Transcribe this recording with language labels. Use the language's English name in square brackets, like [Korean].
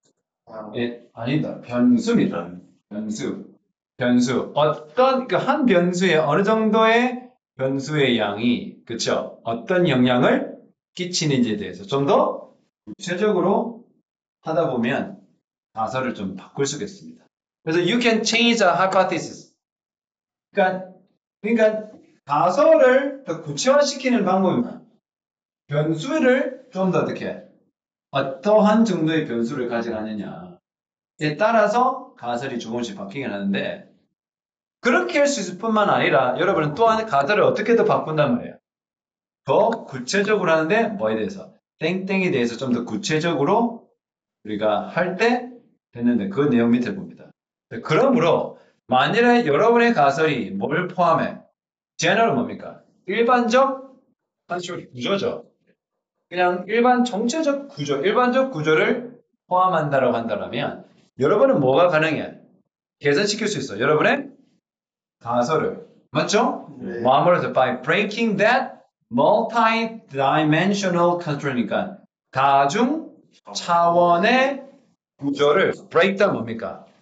[Korean] 아니다. 변수입니다. 변수. 어떤 그 한 변수에 어느 정도의 변수의 양이 그쵸? 어떤 영향을 끼치는지에 대해서 좀 더 구체적으로 하다 보면 가설을 좀 바꿀 수가 있습니다. 그래서 [English] you can change a hypothesis. [Korean] 그러니까 가설을 더 구체화시키는 방법은 변수를 좀 더 어떻게 어떠한 정도의 변수를 가져가느냐에 따라서 가설이 조금씩 바뀌긴 하는데 그렇게 할 수 있을 뿐만 아니라 여러분은 또한 가설을 어떻게 더 바꾼단 말이에요. 더 구체적으로 하는데 뭐에 대해서? 땡땡에 대해서 좀 더 구체적으로 우리가 할 때 됐는데 그 내용 밑에 봅니다. 그러므로 만일에 여러분의 가설이 뭘 포함해? general 뭡니까? 일반적 구조죠. 그냥 정체적 구조, 일반적 구조를 포함한다고 한다면 여러분은 뭐가 가능해? 개선시킬 수 있어. 여러분의 가설을. 맞죠? 네. 뭐하면서 [English] by breaking that multi-dimensional constraint [Korean] 니까 다중 차원의 구조를 [English] break down [Korean] 뭡니까?